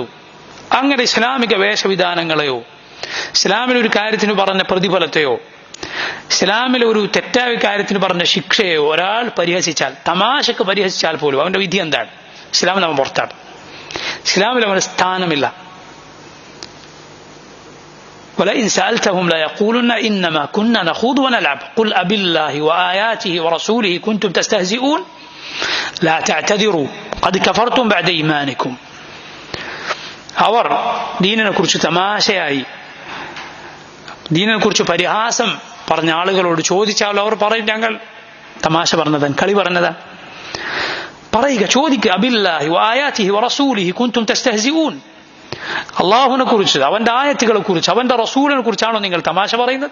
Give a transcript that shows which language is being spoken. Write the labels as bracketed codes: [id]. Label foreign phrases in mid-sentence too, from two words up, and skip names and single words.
[ml] അങ്ങനെ ഇസ്ലാമിക വേഷവിധാനങ്ങളെയോ ഇസ്ലാമിലൊരു കാര്യത്തിന് പറഞ്ഞ പ്രതിഫലത്തെയോ ഇസ്ലാമിലെ ഒരു തെറ്റായ കാര്യത്തിന് പറഞ്ഞ ശിക്ഷയോ ഒരാൾ പരിഹസിച്ചാൽ, തമാശക്ക് പരിഹസിച്ചാൽ പോലും അവന്റെ വിധി എന്താണ്? ഇസ്ലാമിൽ അവൻ പുറത്താണ്. ഇസ്ലാമിൽ അവന് സ്ഥാനമില്ല. [ar] ولئن سألتهم ليقولن إنما كنا نخوض ونلعب قل أبالله وآياته ورسوله كنتم تستهزئون لا تعتذروا قد كفرتم بعد إيمانكم. [ml] അവർ ദീനിനെ കുറിച്ച് തമാശയായി, ദീനിനെ കുറിച്ച് പരിഹാസം പറഞ്ഞ ആളുകളോട് ചോദിച്ചാൽ അവർ പറയും, ഞങ്ങൾ തമാശ പറഞ്ഞതാണ്, കളി പറഞ്ഞതാണ്. പറയുക, ചോദിക്കുക, [ar] أبالله وآياته ورسوله كنتم تستهزئون, [ml] അള്ളാഹുവിനെ കുറിച്ച്, അവന്റെ ആയത്തുകളെ കുറിച്ച്, അവന്റെ റസൂലിനെ കുറിച്ചാണോ നിങ്ങൾ തമാശ പറയുന്നത്?